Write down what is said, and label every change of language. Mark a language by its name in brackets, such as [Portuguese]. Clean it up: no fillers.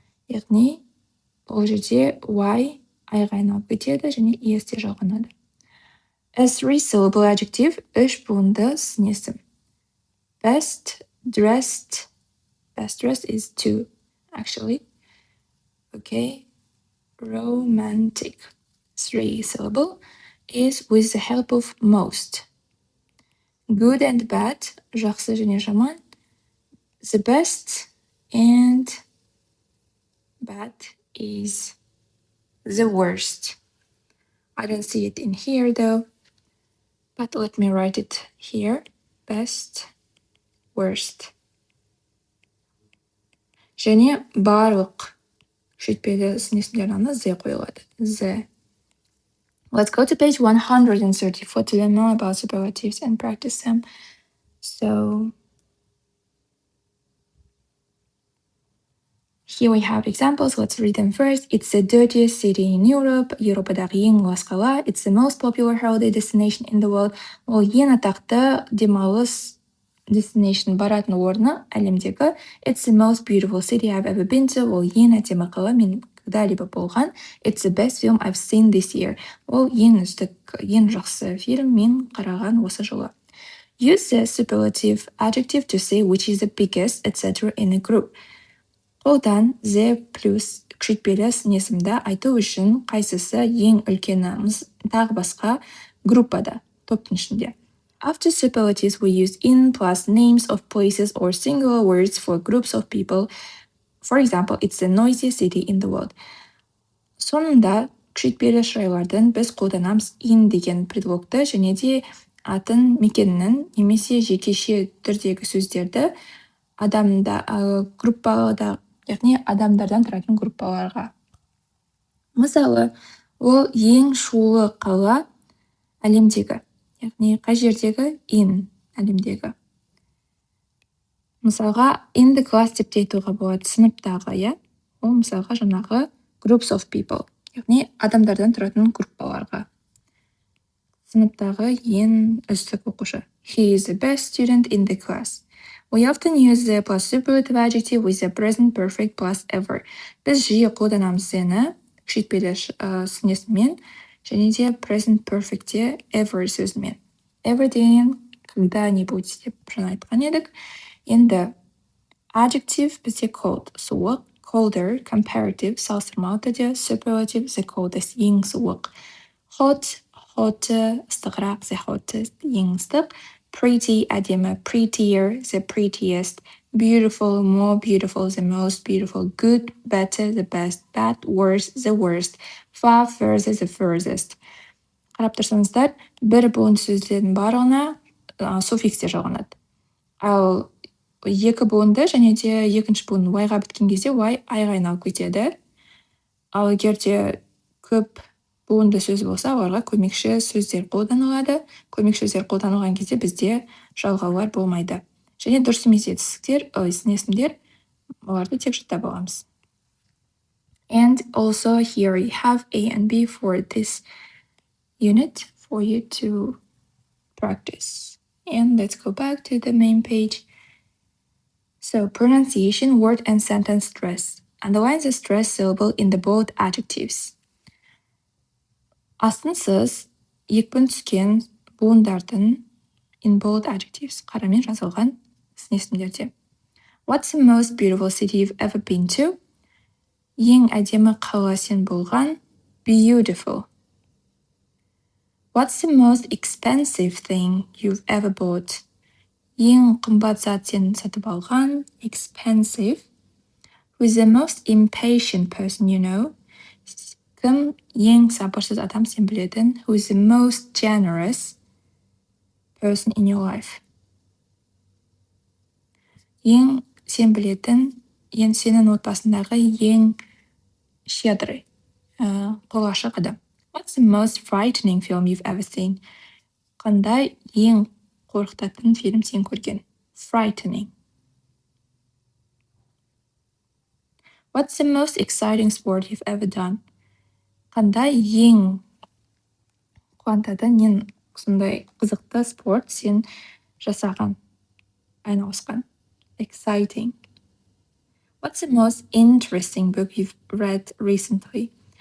[Kazakh] Яғни бұл жерде y айға айналып кетеді және est жалғанады. [English] A three-syllable adjective [Kazakh] үш буынды сын есім. [English] Best dressed. Best dressed is two, actually. Okay. Romantic. Three-syllable is with the help of most. Good and bad, [Kazakh] жақсы және жаман. [English] The best and bad is the worst. I don't see it in here though, but let me write it here. Best, worst. [Kazakh] Және барлық күшейтпелі сын есімдердің the қойылады. [English] The. Let's go to page 134 to learn more about superlatives and practice them. So here we have examples. Let's read them first. It's the dirtiest city in Europe. [Kazakh] Еуропадағы ең лас қала. [English] It's the most popular holiday destination in the world. [Kazakh] Ол ең атақты демалыс destination баратын орны әлемдегі. [English] It's the most beautiful city I've ever been to. [Kazakh] Ол ең әдемі қала мен [Russian] когда-либо [Kazakh] болған. [English] It's the best film I've seen this year. [Kazakh] Ол ең үздік, ең жақсы фильм мен қараған осы жылы. [English] Use the superlative adjective to say which is the biggest, etc. in a group. [Kazakh] Қолдан the плюс күшейтпелі сын есімді айту үшін қайсысы ең үлкені тағы басқа группада, топтың ішінде. [English] After superlatives, we use in plus names of places or singular words for groups of people. For example, it's the noisiest city in the world. [Kazakh] Соңында күшейтпелі шырайлардан біз қолданамыз in деген предлогты және де атын мекеннің немесе жекеше түрдегі сөздерді группалада, яғни адамдардан тұратын группаларға. Мысалы, ол ең шулы қала әлемдегі, яғни қай жердегі in әлемдегі. Мысалға, in the class деп те айтуға болады, сыныптағы, иә? Ол мысалға жаңағы [English] groups of people, [Kazakh] яғни адамдардан тұратын группаларға. Сыныптағы ең үздік оқушы. [English] He is the best student in the class. We often use the plus superlative adjective with the present perfect plus ever. [Kazakh] Біз жиі қолданамыз the күшейтпелі сын есіммен және де present perfectте ever сөзімен. Ever деген [Russian] когда-нибудь [Kazakh] деп жаңа айтқан едік. Енді adjective бізде cold, суық, colder, comparative, салыстырмалы түрде, superlative, [English] the coldest, [Kazakh] ең суық. [English] Hot, ыстығырақ, the hottest, [Kazakh] ең ыстық. [English] Pretty, әдемі, prettier, the prettiest. Beautiful, more beautiful, the most beautiful. Good, better, the best. Bad, worse, the worst. Far, further, the furthest. [Kazakh] Қарап тұрсаңыздар, бір буын сөздердің барлығына суффикстер жалғанады. Ал екі буынды және де екінші буын y-ға біткен кезде y айға айналып кетеді. Ал егер де көп буынды сөз болса, оларға көмекші сөздер қолданылады. Көмекші сөздер қолданылған кезде бізде жалғаулар болмайды. Және дұрыс емес етістіктер, сын есімдер, оларды тек жаттап аламыз. [English] And also here you have A and B for this unit for you to practice. And let's go back to the main page. So pronunciation, word and sentence stress. Underline the stress syllable in the bold adjectives. [Kazakh] Астынсыз екпін түскен буындардың [English] in bold adjectives [Kazakh] қарамен жазылған сын есімдерде. [English] What's the most beautiful city you've ever been to? [Kazakh] Ең әдемі қала сен болған. [English] Beautiful. What's the most expensive thing you've ever bought? [Kazakh] Ең қымбат зат сен сатып алған. [English] Expensive. Who's the most impatient person you know? [Kazakh] Кім ең сабырсыз адам сен білетін? [English] Who's the most generous person in your life? [Kazakh] Ең сен білетін, сенің отбасындағы ең [Russian] щедрый, [Kazakh] қолы ашық адам. [English] What's the most frightening film you've ever seen? [Kazakh] Қандай ең қорқытатын фильм сен көрген? [English] Frightening. What's the most exciting sport you've ever done? [Kazakh] Қандай ең қуантатын, ең сондай қызықты спорт сен жасаған, айналысқан? [English] Exciting. What's the most interesting book you've read recently?